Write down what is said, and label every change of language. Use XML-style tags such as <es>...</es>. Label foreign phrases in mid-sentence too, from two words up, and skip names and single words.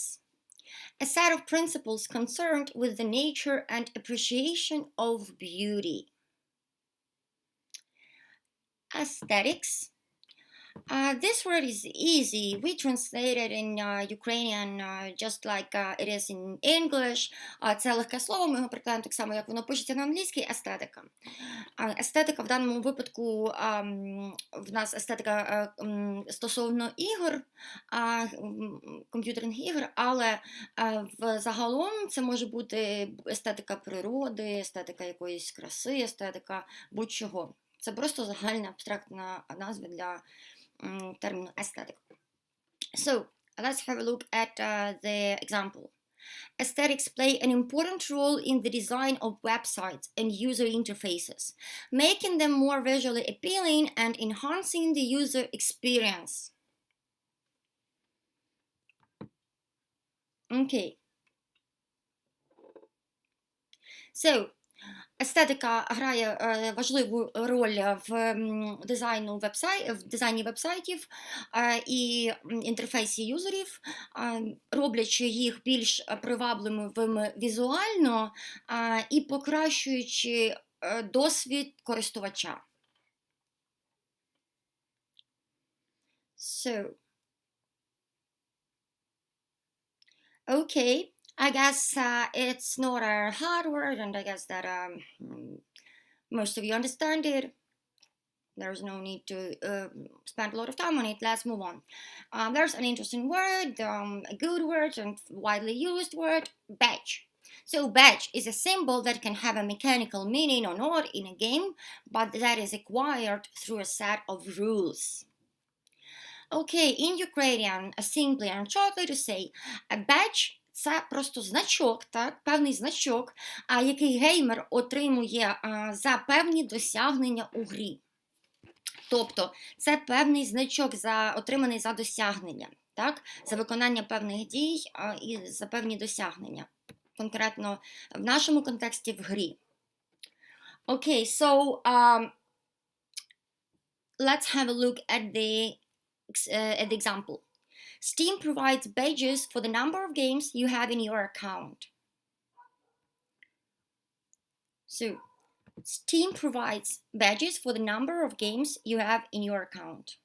<en>A set of principles concerned with the nature and appreciation of beauty. Aesthetics. This word is easy. We translate it in Ukrainian just like it is in English.</en> <uk>Це легке слово, ми його прикладаємо так само, як воно пишеться на англійській, естетика. Естетика в даному випадку, в нас естетика стосовно ігор, комп'ютерних ігор, але загалом це може бути естетика природи, естетика якоїсь краси, естетика будь-чого. Це просто загальна абстрактна назва для терміну aesthetic.</uk> <en>So, let's have a look at the example. Aesthetics play an important role in the design of websites and user interfaces, making them more visually appealing and enhancing the user experience. Okay. So,</en> <uk>естетика грає важливу роль в дизайні вебсайтів і інтерфейсі юзерів, роблячи їх більш привабливими візуально і покращуючи досвід користувача.</uk> <en>So, okay. I guess it's not a hard word, and I guess that most of you understand it. There's no need to spend a lot of time on it. Let's move on. There's an interesting word, a good word, and widely used word, badge. So badge is a symbol that can have a mechanical meaning or not in a game, but that is acquired through a set of rules. Okay, in Ukrainian, simply and shortly to say, a badge –</en> <uk>це просто значок, так, певний значок, який геймер отримує за певні досягнення у грі. Тобто, це певний значок, отриманий за досягнення, так, за виконання певних дій і за певні досягнення. Конкретно в нашому контексті в грі.</uk> <en>Okay, so let's have a look at the example. Steam provides badges for the number of games you have in your account. So, Steam provides badges for the number of games you have in your account.</en>